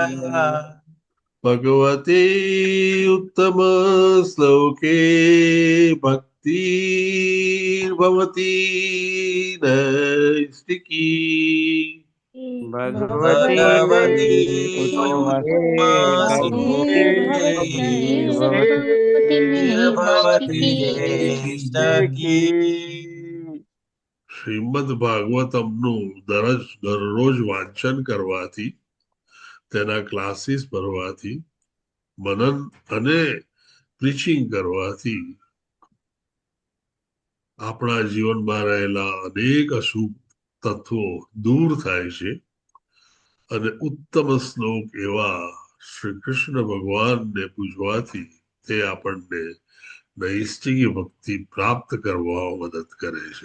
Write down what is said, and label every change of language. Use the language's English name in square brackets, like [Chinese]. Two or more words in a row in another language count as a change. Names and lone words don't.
[Sanskrit] भगवती उत्तम श्लोके भक्तिर्भवती नैष्टिकी भगवती भवती नैष्टिकी. [Gujarati] શ્રીમદ ભાગવતમનું દરરોજ વાંચન કરવાથી તેના ક્લાસીસ ભરવાથી મનન અને પ્રીચિંગ કરવાથી આપણા જીવનમાં રહેલા અનેક અશુભ તત્વો દૂર થાય છે અને ઉત્તમ શ્લોક એવા શ્રી કૃષ્ણ ભગવાનને પૂજવાથી તે આપણને નૈષ્ટિકી ભક્તિ પ્રાપ્ત કરવામાં મદદ કરે છે.